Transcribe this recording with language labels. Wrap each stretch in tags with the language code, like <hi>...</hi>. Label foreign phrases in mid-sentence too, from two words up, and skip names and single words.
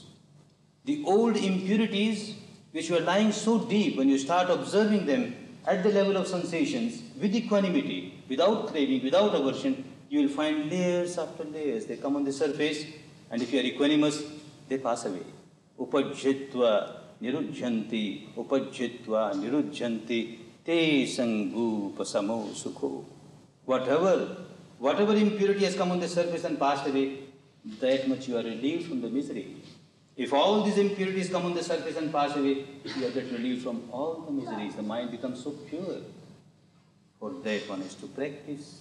<en>The old impurities which were lying so deep, when you start observing them at the level of sensations, with equanimity, without craving, without aversion, you will find layers after layers. They come on the surface, and if you are equanimous, they pass away.</en> <pi>upajjitva nirujjanti, upajjitva nirujjanti, te sangupasamo sukho.</pi> <en>Whatever impurity has come on the surface and passed away, that much you are relieved from the misery. If all these impurities come on the surface and pass away, you are get relieved from all the miseries. The mind becomes so pure. For that one is to practice.</en>